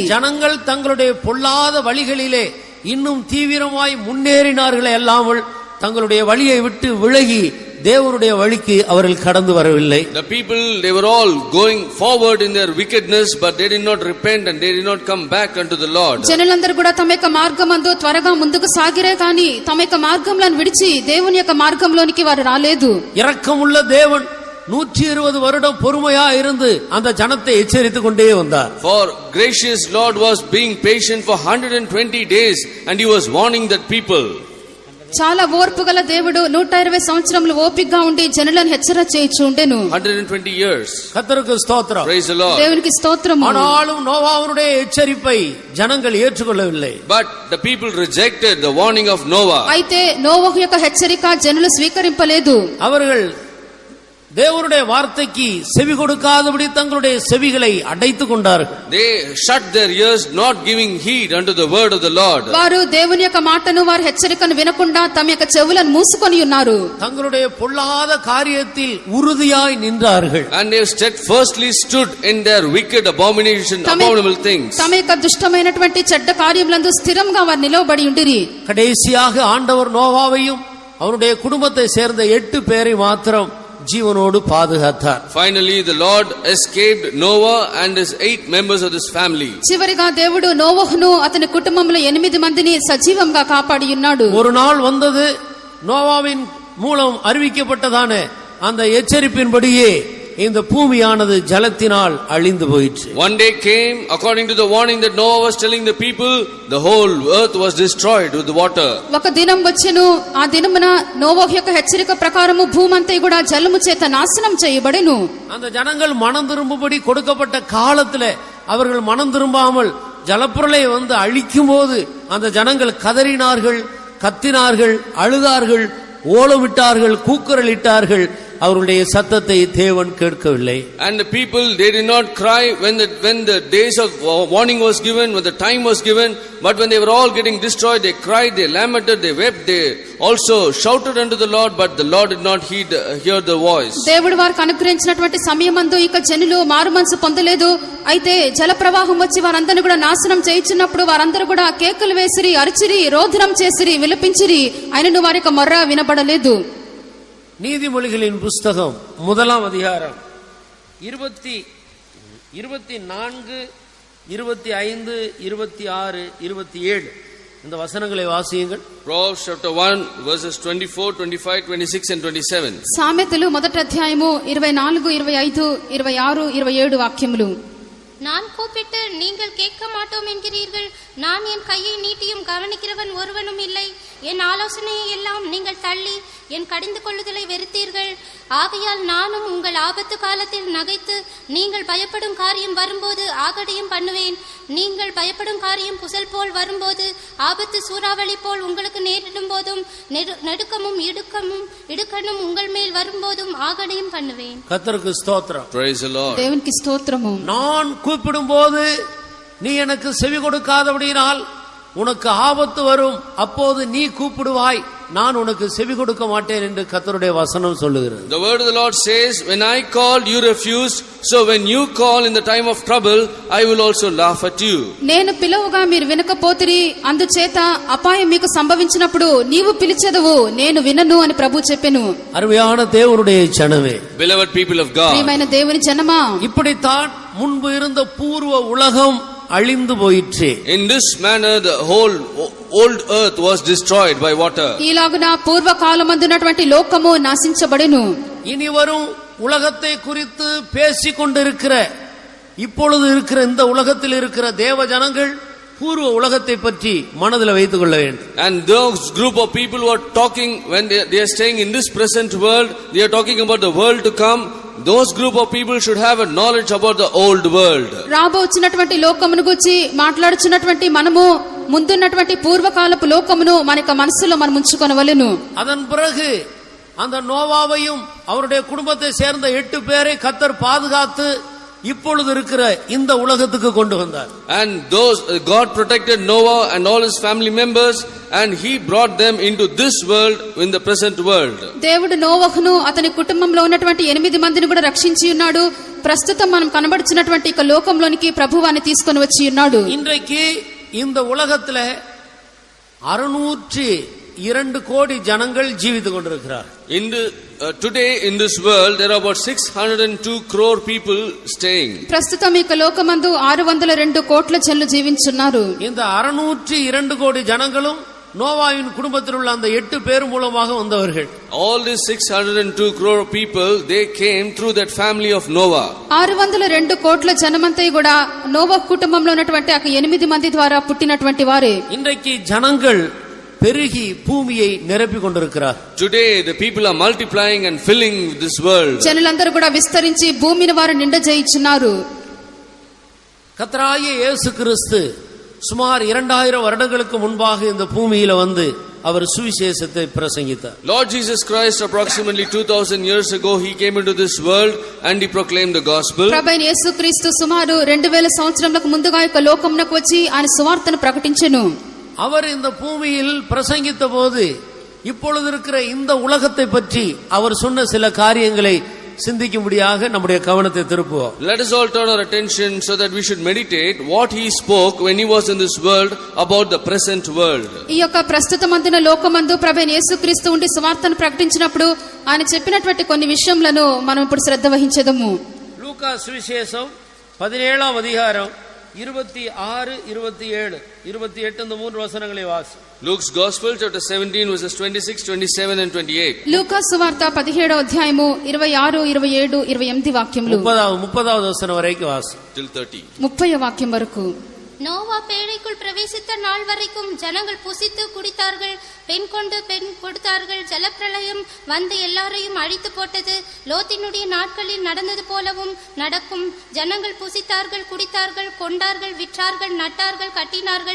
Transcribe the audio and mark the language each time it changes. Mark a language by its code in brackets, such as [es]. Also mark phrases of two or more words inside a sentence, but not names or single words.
[ta] ஜனங்கள் தங்களுடைய பொல்லாத வழிகளிலே இன்னும் தீவிரமாய் முன்னேறினார்களே அல்லாமல் தங்களுடைய வழியை விட்டு விலகி தேவனுடைய வழிக்கு அவர்கள் கடந்து வரவில்லை. [en] The people, they were all going forward in their wickedness, but they did not repent and they did not come back unto the Lord. [te] జనులందరూ కూడా తమ యొక్క మార్గమందు త్వరగా ముందుకు సాగిరే కానీ తమ యొక్క మార్గంలను విడిచి దేవుని యొక్క మార్గంలోనికి వారు రాలేదు. [ta] இரக்கமுள்ள தேவன் 120 வருடம் பொறுமையா இருந்து அந்த ஜனத்தை எச்சரித்துக் கொண்டே வந்தார். [en] For gracious Lord was being patient for 120 days and he was warning that people. [te] చాలా ఓర్పు గల దేవుడు 120 సంవత్సరములు ఓపికగా ఉండి జనులను హెచ్చర చేయుచు ఉండెను. [en] 120 years. [ta] கர்த்தருக்கு ஸ்தோத்திரம். [en] Praise the Lord. [te] దేవునికి స్తోత్రము. [ta] ஆனாலும் நோவாவுடைய எச்சரிப்பை ஜனங்கள் ஏற்றுக்கொள்ளவில்லை. [en] But the people rejected the warning of Noah. [te] అయితే నోవహు యొక్క హెచ్చరిక జనులు స్వీకరింపలేదు. [ta] அவர்கள் தேவனுடைய வார்த்தைக்கு செவி கொடுக்காதபடி தங்களுடைய செவிகளை அடைத்துக் கொண்டார்கள். [en] They shut their ears, not giving heed unto the word of the Lord. [te] వారు దేవుని యొక్క మాటను వారి హెచ్చరికను వినకుండా తమ యొక్క చెవులను మూసుకొని ఉన్నారు. [ta] தங்களுடைய பொல்லாத காரியத்தில் உறுதியாய் நின்றார்கள். [en] And they steadfastly stood in their wicked abominable things. [te] తమ యొక్క దుష్టమైనటువంటి చెడ్డ కార్యములందు స్థిరంగా వారు నిలవబడి ఉండిరి. [ta] கடைசியாக ஆண்டவர் நோவாவையும் அவருடைய குடும்பத்தை சேர்ந்த 8 பேரை மாத்திரம் ஜீவனோடு பாதுகாத்தார். [en] Finally the Lord escaped Noah and his 8 members of his family. [te] చివరిగా దేవుడు నోవహును అతని కుటుంబంలో 8 మందిని సజీవంగా కాపాడి ఉన్నాడు. [ta] ஒரு நாள் வந்தது, நோவாவின் மூலம் அறிவிக்கப்பட்டதான அந்த எச்சரிப்பின்படியே இந்த பூமியானது ஜலத்தினால் அழிந்து போயிற்று. [en] One day came, according to the warning that Noah was telling the people, the whole earth was destroyed with the water. [te] ఒక దినం వచ్చెను, ఆ దినమున నోవహు యొక్క హెచ్చరిక ప్రకారము భూమంతా కూడా జలము చేత నాశనం చేయబడెను. [ta] அந்த ஜனங்கள் மனம் திரும்பும்படி கொடுக்கப்பட்ட காலத்திலே அவர்கள் மனம் திரும்பாமல் ஜலப்பிரளயம் வந்து அழிக்கும் போது அந்த ஜனங்கள் கதறினார்கள், கத்தினார்கள், அழுதார்கள், ஓலமிட்டார்கள், கூக்குரலிட்டார்கள். அவருடைய சத்தத்தை தேவன் கேட்கவில்லை. [en] And the people, they did not cry when the days of warning was given, when the time was given, but when they were all getting destroyed, they cried, they lamented, they wept, they also shouted unto the Lord, but the Lord did not hear the voice. [te] దేవుడు వారికి అనుగ్రహించినటువంటి సమయమందు ఇక జనులు మారుమనసు పొందలేదు. అయితే జల ప్రవాహం వచ్చి వారందరిని కూడా నాశనం చేయించినప్పుడు వారందరూ కూడా కేకలు వేసిరి, అరిచిరి, రోదనం చేసిరి, విలపించిరి. అయినను వారి యొక్క మొర్ర వినబడలేదు. [ta] நீதிமொழிகளின் புஸ்தகம் 1ஆம் அதிகாரம் 24, 25, 26, 27 இந்த வசனங்களை வாசியுங்கள். [en] Proverbs chapter 1 verses 24, 25, 26 and 27. [te] సామెతలు మొదటి అధ్యాయము 24, 25, 26, 27 వాక్యములు. [ta] நான் கூப்பிட்டு நீங்கள் கேட்க மாட்டோம் என்கிறீர்கள். நான் என் கையை நீட்டியும் கவனிக்கிறவன் ஒருவனும் இல்லை. என் ஆலோசனையை எல்லாம் நீங்கள் தள்ளி என் கடிந்து கொள்ளுதலை வெறுத்தீர்கள். ஆகையால் நானும் உங்கள் ஆபத்து காலத்தில் நகைத்து நீங்கள் பயப்படும் காரியம் வரும்போது ஆகடியும் பண்ணுவேன். நீங்கள் பயப்படும் காரியம் புசல் போல் வரும்போது, ஆபத்து சூறாவளி போல் உங்களுக்கு நேரிடும் போதும், நடுக்கமும் இடுக்கணும் உங்கள் மேல் வரும்போதும் ஆகடியும் பண்ணுவேன். கர்த்தருக்கு ஸ்தோத்திரம். [en] Praise the Lord. [te] దేవునికి స్తోత్రము. [ta] நான் கூப்பிடும்போது நீ எனக்கு செவி கொடுக்காதபடியினால் உனக்கு ஆபத்து வரும், அப்போது நீ கூப்பிடுவாய், நான் உனக்கு செவி கொடுக்க மாட்டேன் என்று கர்த்தருடைய வசனம் சொல்லுகிறது. [en] The word of the Lord says, when I called you refused, so when you call in the time of trouble I will also laugh at you. [te] నేను పిలువగా మీరు వినకపోతిరి, అందుచేత అపాయం మీకు సంభవించినప్పుడు నీవు పిలిచెదవు, నేను వినను అని ప్రభు చెప్పెను. [ta] அருமையான தேவனுடைய ஜனமே, [en] Beloved people of God, [te] ప్రియమైన దేవుని జనమా, [ta] இப்படித்தான் முன்பு இருந்த பூர்வ உலகம் அழிந்து போயிற்று. [en] in this manner the whole old earth was destroyed by water. [te] ఈలాగున పూర్వకాలమందున్నటువంటి లోకము నాశించబడెను. [ta] இனி வரும் உலகத்தை குறித்து பேசிக் கொண்டிருக்கிற, இப்பொழுது இருக்கிற இந்த உலகத்தில் இருக்கிற தேவ ஜனங்கள் பூர்வ உலகத்தை பற்றி மனதில் வைத்துக் கொள்ள வேண்டும். [en] And those group of people who are talking, when they are staying in this present world, they are talking about the world to come. Those group of people should have a knowledge about the old world. [te] రాబోచున్నటువంటి లోకమును గురించి మాట్లాడుచున్నటువంటి మనము ముందున్నటువంటి పూర్వకాలపు లోకమును మన యొక్క మనసులో మనం ఉంచుకొనవలెను. [ta] அதன் பிறகு அந்த நோவாவையும் அவருடைய குடும்பத்தை சேர்ந்த 8 பேரை கர்த்தர் பாதுகாத்து இப்பொழுது இருக்கிற இந்த உலகத்துக்கு கொண்டு வந்தார். [en] And those God protected Noah and all his family members, and he brought them into this world, in the present world. [te] దేవుడు నోవహును అతని కుటుంబంలో ఉన్నటువంటి 8 మందిని కూడా రక్షించి ఉన్నాడు. ప్రస్తుతం మనం కనబడుచున్నటువంటి ఈ లోకంలోనికి ప్రభువాన్ని తీసుకొని వచ్చి ఉన్నాడు. [ta] இன்றைக்கு இந்த உலகத்துல 602 கோடி ஜனங்கள் ஜீவித்துக் கொண்டிருக்கிறார். [en] Today in this world there are about 602 crore people staying. [te] ప్రస్తుతం ఈ లోకమందు 602 కోట్ల జనులు జీవించున్నారు. [ta] இந்த 602 கோடி ஜனங்களும் நோவாவின் குடும்பத்தில் உள்ள அந்த 8 பேர் மூலமாக வந்தவர்கள். [en] All these 602 crore people, they came through that family of Noah. [te] 602 కోట్ల జనమంతా కూడా నోవహు కుటుంబంలో ఉన్నటువంటి ఆ 8 మంది ద్వారా పుట్టినటువంటి వారే. [ta] இன்றைக்கு ஜனங்கள் பெருகி பூமியை நிரப்பிக் கொண்டிருக்கிறார். [en] Today the people are multiplying and filling this world. [te] జనులందరూ కూడా విస్తరించి భూమిని వారు నిండజేయుచున్నారు. [ta] கர்த்தராகிய இயேசு கிறிஸ்து சுமார் 2000 வருடங்களுக்கு முன்பாக இந்த பூமியில வந்து அவர் சுவிசேஷத்தை பிரசங்கித்தார். [en] Lord Jesus Christ, approximately 2000 years ago, he came into this world and he proclaimed the gospel. [te] ప్రభువైన యేసుక్రీస్తు సుమారు 2000 సంవత్సరములకు ముందుగా ఈ లోకమునకు వచ్చి ఆయన సువార్తను ప్రకటించెను. [ta] அவர் இந்த பூமியில் பிரசங்கித்த போது இப்பொழுது இருக்கிற இந்த உலகத்தை பற்றி அவர் சொன்ன சில காரியங்களை சிந்திக்கும்படியாக நம்முடைய கவனத்தை திருப்புவோம். [en] Let us all turn our attention so that we should meditate what he spoke when he was in this world about the present world. [te] ఈ యొక్క ప్రస్తుతమందున లోకమందు ప్రభువైన యేసుక్రీస్తు ఉండి సువార్తను ప్రకటించినప్పుడు ఆయన చెప్పినటువంటి కొన్ని విషయములను మనం ఇప్పుడు శ్రద్ధ వహించెదము. లూకా సువిశేషం 17వ అధ్యాయం [ta] 26, 27, 28 இந்த மூன்று வசனங்களை வாசி. [en] Luke's Gospel, chapter 17, verses 26, 27 and 28. [te] లూకా సువార్త 17వ అధ్యాయము 26, 27, 28 వాక్యములు. 30వ వచనం వరకు వాసి. [en] Till 30. [te] 30వ వాక్యం వరకు. [ta] நோவா பேழைக்குள் பிரவேசித்த நாள் வரைக்கும் ஜனங்கள் புசித்து குடித்தார்கள், பெண் கொண்டு பெண் கொடுத்தார்கள். ஜலப்பிரளயம் வந்து எல்லாரையும் அழித்து போட்டது. லோத்தினுடைய நாட்களில் நடந்தது போலவும் நடக்கும். ஜனங்கள் புசித்தார்கள், குடித்தார்கள், கொண்டார்கள், விற்றார்கள், நட்டார்கள், கட்டினார்கள்.